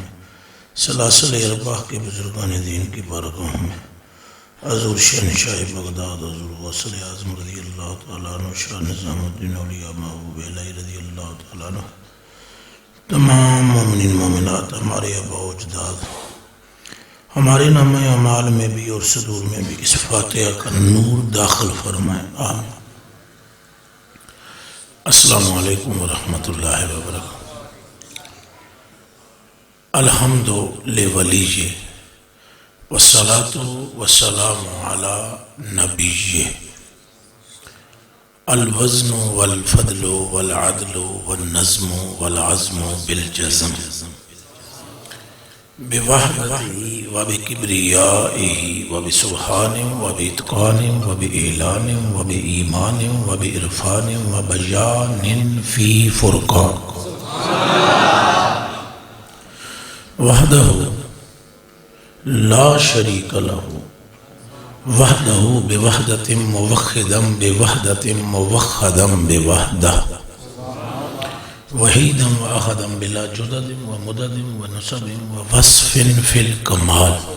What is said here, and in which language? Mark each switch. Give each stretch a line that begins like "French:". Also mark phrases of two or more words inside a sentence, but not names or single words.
Urdu: سلاسل ارباح کے بزرگان دین کی بارگاہوں میں، حضور شہنشاہ بغداد، حضور غوث اعظم
Arabic: رضی اللہ تعالیٰ عنہ،
Urdu: شاہ نظام الدین اولیاء محبوب الہی
Arabic: رضی اللہ تعالیٰ عنہ،
Urdu: تمام مومنین مومنات، ہمارے آباء و اجداد، ہمارے نامہ اعمال میں بھی اور صدور میں بھی اس فاتحہ کا نور داخل فرمائیں، آمین۔
Arabic: السلام علیکم ورحمۃ اللہ وبرکاتہ۔ الحمد لولیہ والصلاة والسلام علی نبیہ، الوزن والفضل والعدل والنظم والعزم بالجزم، بوحدتہ وبکبریائہ وبسبحانہ وباتقان وباعلان وبایمان وبعرفان وبیان فی فرقان، وحدہ لا شریک لہ، وحدہ بوحدۃ موحدا بوحدۃ موحدا بوحدہ، وحیدا واحدا بلا جدد ومدد ونسب ووصف فی الکمال،